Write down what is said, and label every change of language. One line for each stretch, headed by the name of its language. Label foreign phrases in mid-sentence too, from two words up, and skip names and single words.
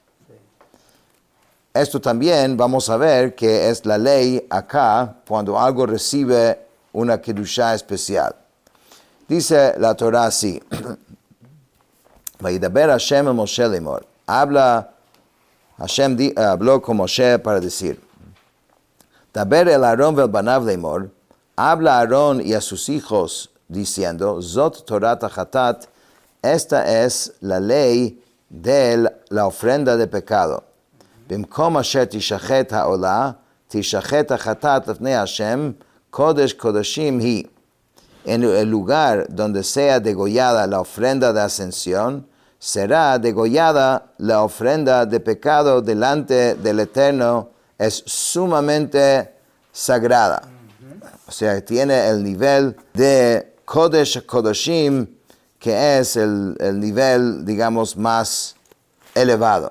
Spanish: Esto también vamos a ver que es la ley acá cuando algo recibe una kedushá especial. Dice la Torah así,
Hebrew: וידבר השם אל משה לאמר.
Spanish: Hashem habló con Moshe para decir,
Hebrew: דבר אל אהרן ואל בניו לאמר,
Spanish: habla a Aarón y a sus hijos diciendo,
Hebrew: זאת תורת החטאת
Spanish: Esta es la ley de la ofrenda de pecado.
Hebrew: במקום אשר תשחט העולה, תשחט החטאת לפני השם, קודש קודשים היא.
Spanish: En el lugar donde sea degollada la ofrenda de ascensión, será degollada la ofrenda de pecado delante del Eterno, es sumamente sagrada. O sea, tiene el nivel de Kodesh Kodashim, que es el nivel, digamos, más elevado.